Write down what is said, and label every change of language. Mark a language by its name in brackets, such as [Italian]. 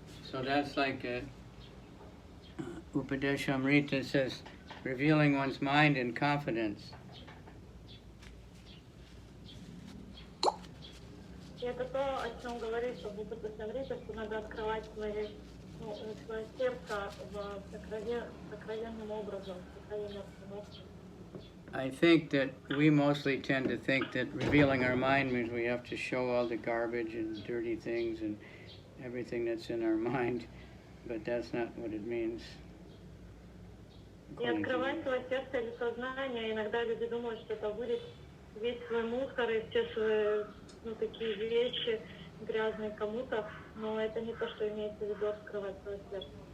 [English] So that's like Upadeshamrita says, revealing one's mind in confidence. [Russian] И это то, о чем говорит Уpadeshamrita, что надо открывать свое сердце сокровенным образом, сокровенной обстановке. [English] I think that we mostly tend to think that revealing our mind means we have to show all the garbage and dirty things and everything that's in our mind, but that's not what it means. [Russian] И открывать свое сердце или сознание, иногда люди думают, что это будет весь свой мусор и все свои, такие вещи грязные кому-то, но это не то, что имеется в виду открывать свое сердце.